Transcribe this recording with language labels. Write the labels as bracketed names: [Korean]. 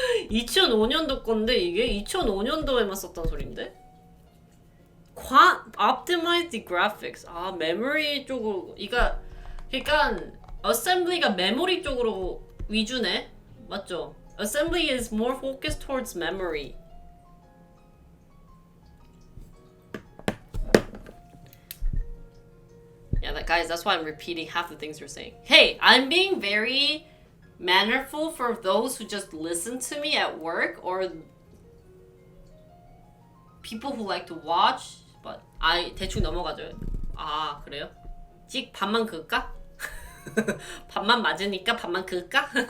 [Korean] 2005년도 건데 이게 2005년도에만 썼단 소린데? [English] Optimize the graphics. [Korean] 메모리 쪽으로 그러니까 assembly가 메모리 쪽으로 위주네. 맞죠? [English] Assembly is more focused towards memory. Yeah, guys, that's why I'm repeating half the things you're saying. Hey, I'm being very mannerful for those who just listen to me at work or people who like to watch, but [Korean] 대충 넘어가죠. 그래요? 찍 반만 그을까? 반만 맞으니까 반만 그을까?